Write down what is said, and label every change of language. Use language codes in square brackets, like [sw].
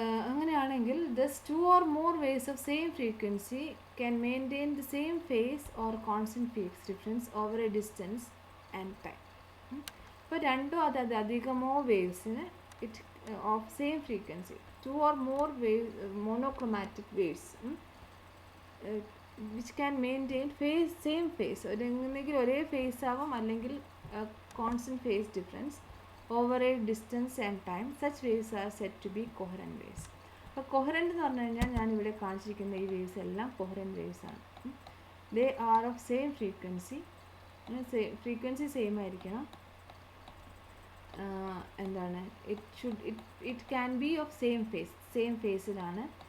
[ml] അങ്ങനെയാണെങ്കിൽ [en] Thus 2 or more waves of same frequency can maintain the same phase or constant phase difference over a distance and time. [ml] ഇപ്പോൾ രണ്ടോ അധികമോ വേവ്സിന് [en] of same frequency, 2 or more monochromatic waves which can maintain same phase, [ml] ഒന്നെങ്കിൽ ഒരേ face ആവാം അല്ലെങ്കിൽ constant phase difference [en] over a distance and time. Such waves are said to be coherent waves. [ml] അപ്പോൾ coherent എന്ന് പറഞ്ഞു കഴിഞ്ഞാൽ ഞാനിവിടെ കാണിച്ചിരിക്കുന്ന ഈ വേവ്സ് എല്ലാം കൊഹറൻറ്റ് വേവ്സ് ആണ്. [en] They are of same frequency. [ml] Frequency same ആയിരിക്കണം. എന്താണ് [en] It can be of same ഫേസിലാണ്.